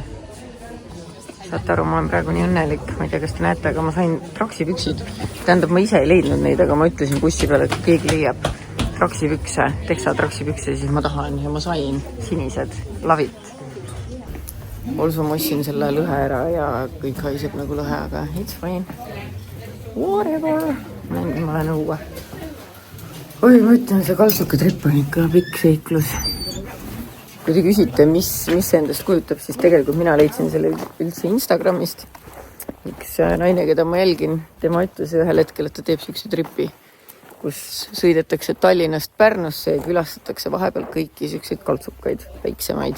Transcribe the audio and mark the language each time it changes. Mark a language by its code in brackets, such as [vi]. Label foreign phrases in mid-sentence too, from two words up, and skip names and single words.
[et] Saate aru, ma olen praegu nii õnnelik. Ma ei tea, kas te näete, aga ma sain traksipüksid. Tähendab, ma ise ei leidnud neid, aga ma ütlesin bussi peale, et keegi leiab traksipükse, teksa traksipükse, siis ma tahan ja ma sain sinised lavit. Olsu ma ostsin selle lõhe ära ja kõik haiseb nagu lõhe, aga [en] it's fine. [et] Whatever. Ma olen õue. Oi, ma ütlen, see kaltsukatripp on ikka pikk seiklus. Kui te küsite, mis see endast kujutab, siis tegelikult mina leidsin selle üldse Instagramist. Üks naine, keda ma jälgin, tema ütles ühel hetkel, et ta teeb sükse tripi, kus sõidetakse Tallinnast Pärnusse ja külastatakse vahepeal kõiki sükseid kaltsukaid, väiksemaid.